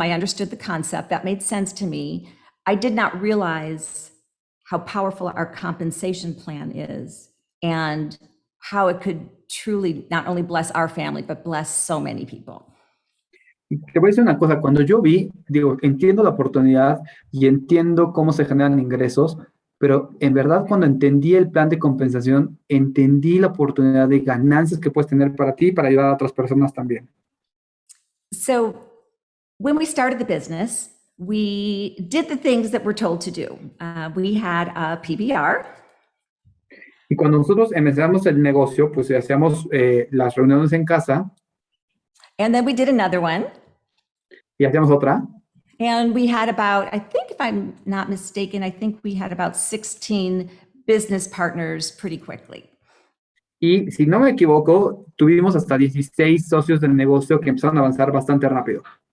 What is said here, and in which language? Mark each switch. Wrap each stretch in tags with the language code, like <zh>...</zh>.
<en>I understood the concept. That made sense to me. I did not realize how powerful our compensation plan is and how it could truly not only bless our family, but bless so many people.</en> <es>Te voy a decir una cosa, cuando yo entiendo la oportunidad y entiendo cómo se generan ingresos, pero en verdad cuando entendí el plan de compensación, entendí la oportunidad de ganancias que puedes tener para ti y para ayudar a otras personas también.</es> <en>So when we started the business, we did the things that we're told to do. We had a PBR.</en> <es>Y cuando nosotros empezamos el negocio, pues hacíamos las reuniones en casa.</es> <en>And then we did another one.</en> <es>Y hacíamos otra.</es> <en>And we had about, I think if I'm not mistaken, I think we had about 16 business partners pretty quickly.</en> <es>Y si no me equivoco, tuvimos hasta 16 socios del negocio que empezaron a avanzar bastante rápido.</es>